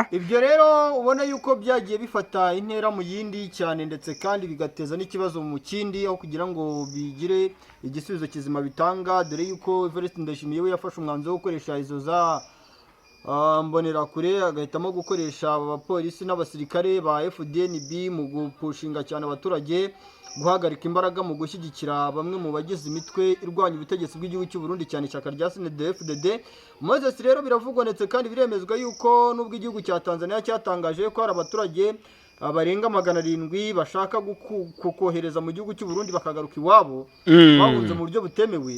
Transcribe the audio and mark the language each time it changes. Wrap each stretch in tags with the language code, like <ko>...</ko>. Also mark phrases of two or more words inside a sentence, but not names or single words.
<rw>Ibyo rero ubona yuko byagiye bifata intera mu yindi cyane, ndetse kandi bigateza n'ikibazo mu kindi, aho kugira ngo bigire igisubizo kizima bitanga, dore yuko Evariste Ndayishimiye we yafashe umwanzuro wo gukoresha izo za mbonerakure, agahitamo gukoresha abapolisi n'abasirikare ba FDNB mu gupushinga cyane abaturage, guhagarika imbaraga mu gushyigikira bamwe mu bagize imitwe irwanya ubutegetsi bw'igihugu cy'u Burundi, cyane ishyaka rya CNDD-FDD. Moses rero biravugwa ndetse kandi biremezwa yuko nubwo igihugu cya Tanzania cyatangaje ko hari abaturage barenga 700 bashaka kohereza mu gihugu cy'u Burundi bakagaruka iwabo bahunze mu buryo butemewe.</rw>